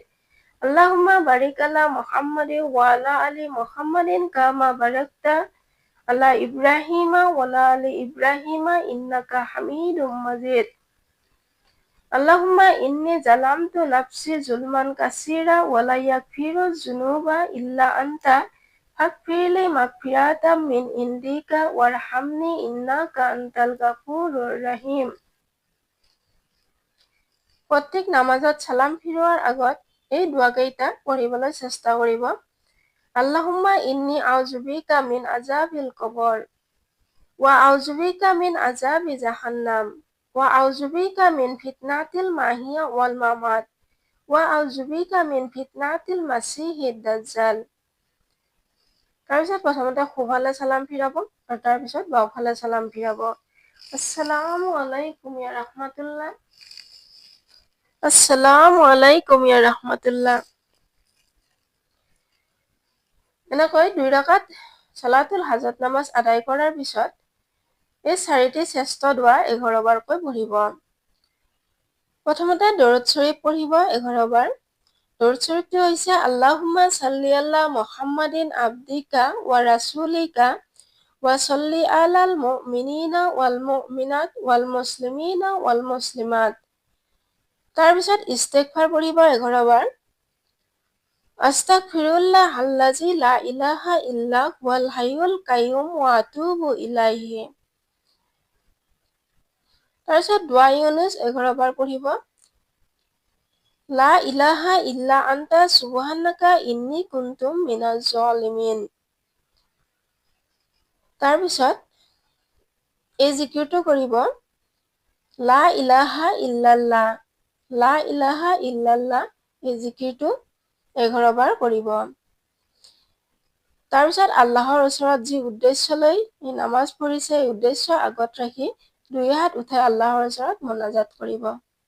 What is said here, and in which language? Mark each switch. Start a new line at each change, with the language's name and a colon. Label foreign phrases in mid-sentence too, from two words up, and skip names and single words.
Arabic: اللهم بارك على محمد وعلى آل محمد كما باركت على إبراهيم وعلى آل إبراهيم إنك حميد مجيد. اللهم إني ظلمت نفسي ظلما كثيرا ولا يغفر الذنوب إلا أنت فاغفر لي مغفرة من عندك وارحمني إنك أنت الغفور الرحيم.
Assamese: প্ৰত্যেক নামাজত সালাম ফিৰোৱাৰ আগত এই দোৱাকেইটা পঢ়িবলৈ চেষ্টা কৰিব।
Arabic: اللهم إني أعوذ بك من عذاب القبر وأعوذ بك من عذاب جهنم وأعوذ بك من فتنة المحيا والممات وأعوذ بك من فتنة المسيح الدجال.
Assamese: তাৰপিছত প্ৰথমতে সোঁফালে সালাম ফিৰাব আৰু তাৰপিছত বাওঁফালে সালাম ফিৰাব।
Arabic: السلام عليكم يا رحمة الله، السلام عليكم يا رحمة الله.
Assamese: এনেকৈ 2 ৰাকাত
Arabic: صلاة الحاجة
Assamese: নামাজ আদায় কৰাৰ পিছত এই 4টি শ্ৰেষ্ঠ দোৱা 11 বাৰকৈ পঢ়িব। প্ৰথমতে দৰুদ শৰীফ পঢ়িব 11 বাৰ। দৰুদ শৰীফটো হৈছে
Arabic: اللهم صل على محمد عبدك ورسولك وصل على المؤمنين والمؤمنات والمسلمين والمسلمات.
Assamese: তাৰপিছত ইস্তিগফাৰ পঢ়িব 11 বাৰ।
Arabic: أستغفر الله الذي لا إله إلا هو الحي القيوم وأتوب إليه.
Assamese: তাৰপিছত দোৱা ইউনুস 11 বাৰ পঢ়িব।
Arabic: لا إله إلا أنت سبحانك إني كنت من الظالمين.
Assamese: তাৰপিছত এই জিকিৰটো কৰিব।
Arabic: لا إله إلا الله، لا إله إلا الله.
Assamese: এই জিকিৰটো 11 বাৰ কৰিব। তাৰপিছত আল্লাহৰ ওচৰত যি উদ্দেশ্য লৈ এই নামাজ পঢ়িছে এই উদ্দেশ্য আগত ৰাখি 2 হাত উঠাই আল্লাহৰ ওচৰত মোনাজাত কৰিব।